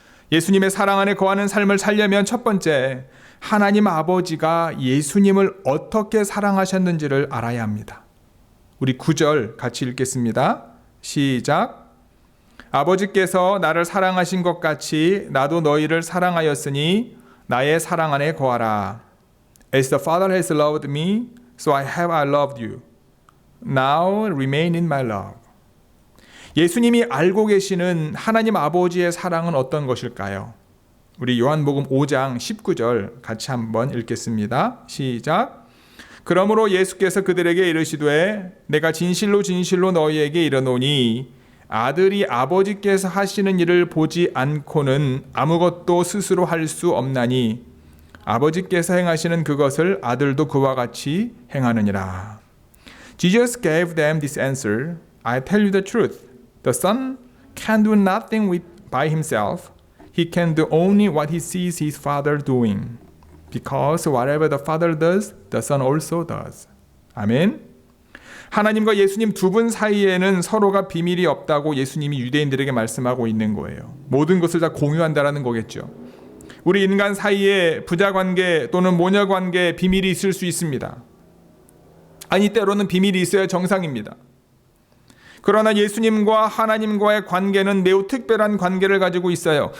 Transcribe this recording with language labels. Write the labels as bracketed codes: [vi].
[ko] 예수님의 사랑 안에 거하는 삶을 살려면 첫 번째, 하나님 아버지가 예수님을 어떻게 사랑하셨는지를 알아야 합니다. 우리 9절 같이 읽겠습니다. 시작. 아버지께서 나를 사랑하신 것 같이 나도 너희를 사랑하였으니 나의 사랑 안에 거하라. [en] As the Father has loved me, so I loved you. Now remain in my love. [ko] 예수님이 알고 계시는 하나님 아버지의 사랑은 어떤 것일까요? 우리 요한복음 5장 19절 같이 한번 읽겠습니다. 시작. 그러므로 예수께서 그들에게 이르시되 내가 진실로 진실로 너희에게 이르노니 아들이 아버지께서 하시는 일을 보지 않고는 아무것도 스스로 할 수 없나니 아버지께서 행하시는 그것을 아들도 그와 같이 행하느니라. [en] Jesus gave them this answer. I tell you the truth. The Son can do nothing by himself. He can do only what he sees his Father doing. Because whatever the Father does, the Son also does. [ko] 아멘. 하나님과 예수님 두 분 사이에는 서로가 비밀이 없다고 예수님이 유대인들에게 말씀하고 있는 거예요. 모든 것을 다 공유한다라는 거겠죠. 우리 인간 사이에 부자관계 또는 모녀관계 비밀이 있을 수 있습니다. 아니 때로는 비밀이 있어야 정상입니다. 그러나 예수님과 하나님과의 관계는 매우 특별한 관계를 가지고 있어요.